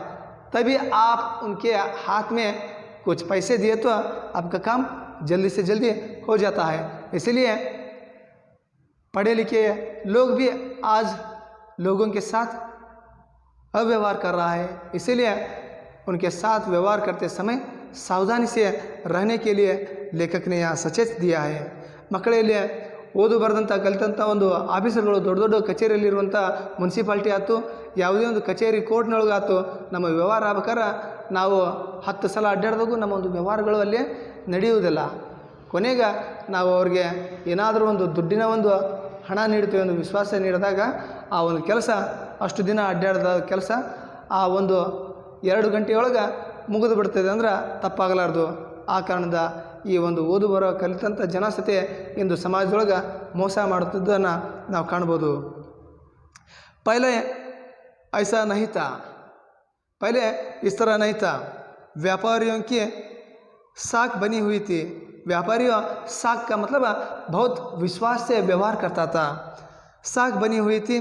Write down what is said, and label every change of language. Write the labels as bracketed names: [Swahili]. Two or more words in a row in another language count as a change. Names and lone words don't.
[Hindi] तभी आप उनके हाथ में कुछ पैसे दिए तो आपका काम जल्दी से जल्दी हो जाता है. इसलिए पढ़े लिखे लोग भी आज लोगों के साथ अव्यवहार कर रहा है. इसीलिए उनके साथ व्यवहार करते समय सावधानी से रहने के लिए लेखक ने यहाँ सचेत दिया है. [Kannada] ಮಕ್ಕಳಲ್ಲಿ ಓದು ಬರೆದಂಥ ಕಲಿತಂಥ ಒಂದು ಆಫೀಸರ್ಗಳು ದೊಡ್ಡ ದೊಡ್ಡ ಕಚೇರಿಯಲ್ಲಿರುವಂಥ ಮುನ್ಸಿಪಾಲ್ಟಿ ಆಯ್ತು, ಯಾವುದೇ ಒಂದು ಕಚೇರಿ ಕೋರ್ಟ್ನೊಳಗಾಯ್ತು, ನಮ್ಮ ವ್ಯವಹಾರ ಆಗ್ಬೇಕಾದ್ರೆ ನಾವು 10 ಸಲ ಅಡ್ಡಾಡಿದಾಗೂ ನಮ್ಮ ಒಂದು ವ್ಯವಹಾರಗಳು ಅಲ್ಲಿ ನಡೆಯುವುದಿಲ್ಲ. ಕೊನೆಗೆ ನಾವು ಅವ್ರಿಗೆ ಏನಾದರೂ ಒಂದು ದುಡ್ಡಿನ ಒಂದು ಹಣ ನೀಡ್ತೀವಿ, ಒಂದು ವಿಶ್ವಾಸ ನೀಡಿದಾಗ ಆ ಒಂದು ಕೆಲಸ ಅಷ್ಟು ದಿನ ಅಡ್ಡಾಡಿದ ಕೆಲಸ ಆ ಒಂದು 2 ಗಂಟೆಯೊಳಗೆ ಮುಗಿದು ಬಿಡ್ತದೆ ಅಂದ್ರೆ ತಪ್ಪಾಗಲಾರ್ದು. ಆ ಕಾರಣದ ಈ ಒಂದು ಓದು ಬರೋ ಕಲಿತಂಥ ಜನಸತೆ ಇಂದು ಸಮಾಜದೊಳಗೆ ಮೋಸ ಮಾಡುತ್ತಿದ್ದನ್ನು ನಾವು ಕಾಣ್ಬೋದು. [Hindi] पहले ऐसा नहीं था, पहले इस तरह नहीं था. व्यापारियों की साख बनी हुई थी. व्यापारियों साख का मतलब बहुत विश्वास से व्यवहार करता था. साख बनी हुई थी.